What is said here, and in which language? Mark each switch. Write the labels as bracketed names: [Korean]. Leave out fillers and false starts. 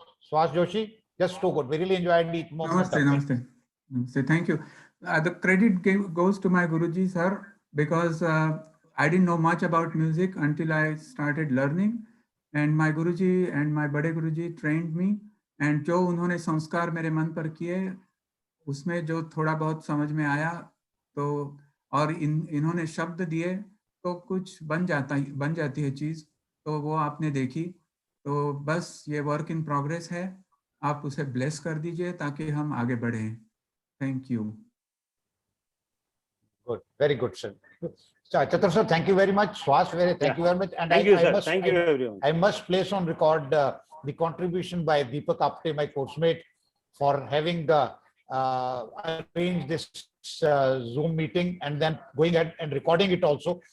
[English] Swaz Joshi, just too good. We really enjoyed the moment. Namaste, namaste. Namaste. Thank you. The credit goes to my Guruji, sir, because I didn't know much about music until I started learning. And my Guruji and my Bade Guruji trained me. [Hindi] And जो उन्होंने संस्कार मेरे मन पर किए, उसमें जो थोड़ा बहुत समझ में आया, तो और इन्होंने शब्द दिए, तो कुछ बन जाती है चीज. तो वो आपने देखी. तो बस ये [English] work in progress [Hindi] है. आप उसे ब्लेस कर दीजिए ताकि हम आगे बढ़ें. [English] Thank you. Good, very good, sir. Chatur sir, thank you very much. Swaz, thank you very much. And Thank you, sir. Thank you, everyone. I must place on record the contribution by Deepak Apte, my course mate, for having arranged this Zoom meeting and then going ahead and recording it also.